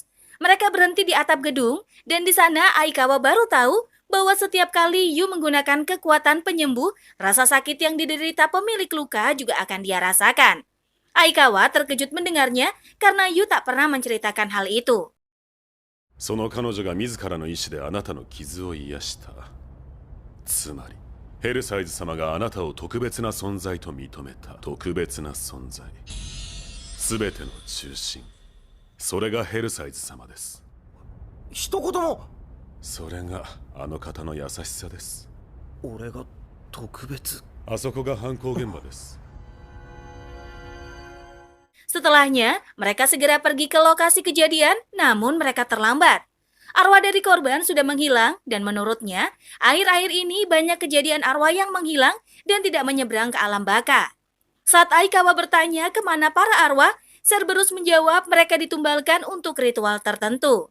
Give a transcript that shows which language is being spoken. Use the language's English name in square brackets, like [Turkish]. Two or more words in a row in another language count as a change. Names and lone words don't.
[Indonesian] Mereka berhenti di atap gedung, dan di sana Aikawa baru tahu bahwa setiap kali Yu menggunakan kekuatan penyembuh, rasa sakit yang diderita pemilik luka juga akan dia rasakan. Aikawa terkejut mendengarnya karena Yu tak pernah menceritakan hal itu. [Japanese] その彼女が自らの意志であなたの傷を癒した。つまりヘルサイズ様があなたを特別な存在と認めた。特別な存在。すべての中心。それがヘルサイズ様です。一言も。それがあの方の優しさです。俺が特別。あそこが犯行現場です。 [Indonesian] Setelahnya, mereka segera pergi ke lokasi kejadian, namun mereka terlambat. Arwah dari korban sudah menghilang, dan menurutnya, akhir-akhir ini banyak kejadian arwah yang menghilang dan tidak menyeberang ke alam baka. Saat Aikawa bertanya kemana para arwah, Cerberus menjawab mereka ditumbalkan untuk ritual tertentu.